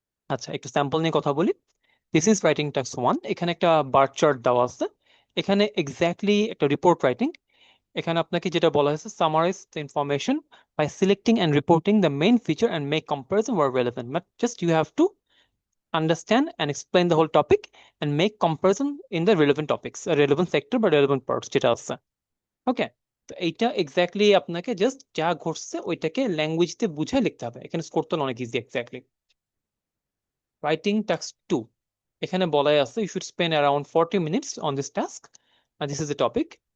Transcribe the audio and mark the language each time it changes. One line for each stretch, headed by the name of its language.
Bangla: আচ্ছা, একটু স্যাম্পল নিয়ে কথা বলি।
English: This is writing task 1।
Bangla: এখানে একটা বার চার্ট দেওয়া আছে, এখানে এক্স্যাক্টলি একটা রিপোর্ট রাইটিং। এখানে আপনাকে যেটা বলা হয়েছে,
English: Summarize the information by selecting and reporting the main feature and make comparison where relevant. But just you have to understand and explain the whole topic and make comparison in the relevant topics, relevant sector বা relevant parts যেটা আছে।
Bangla: ওকে, তো এইটা exactly আপনাকে just যা ঘটছে ওইটাকে language দিয়ে বুঝায় লিখতে হবে। এখানে স্কোর তো অনেক ইজি।
English: exactly writing task 2,
Bangla: এখানে বলাই আছে
English: You should spend around 40 minutes on this task, and this is the topic.